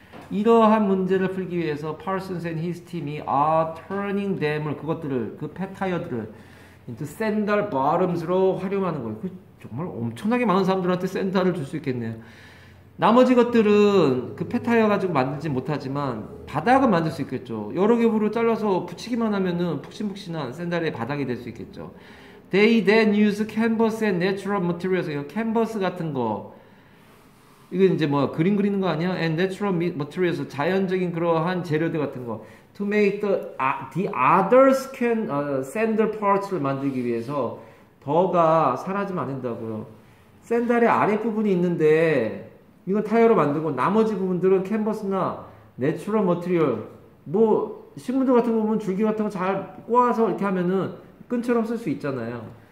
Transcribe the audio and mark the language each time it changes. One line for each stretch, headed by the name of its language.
Korean: 이러한 문제를 풀기 위해서 Parsons and his team이
English: are turning them
Korean: 을 그것들을 그 폐타이어들을
English: into sandal bottoms
Korean: 로 활용하는 거예요. 그 정말 엄청나게 많은 사람들한테 샌달을 줄 수 있겠네요. 나머지 것들은 그 폐타이어 가지고 만들지 못하지만 바닥은 만들 수 있겠죠. 여러 겹으로 잘라서 붙이기만 하면은 푹신푹신한 샌달의 바닥이 될 수 있겠죠.
English: They then use canvas and natural materials.
Korean: 이거 캔버스 같은 거. 이거 이제 뭐 그림 그리는 거 아니야?
English: And natural materials.
Korean: 자연적인 그러한 재료들 같은 거.
English: To make the other sandal parts
Korean: 를 만들기 위해서 더가 사라지면 안 된다고요. 샌달의 아랫부분이 있는데 이건 타이어로 만들고 나머지 부분들은 캔버스나 내추럴 머티리얼 뭐 신문지 같은 거 보면 줄기 같은 거 잘 꼬아서 이렇게 하면은 끈처럼 쓸 수 있잖아요.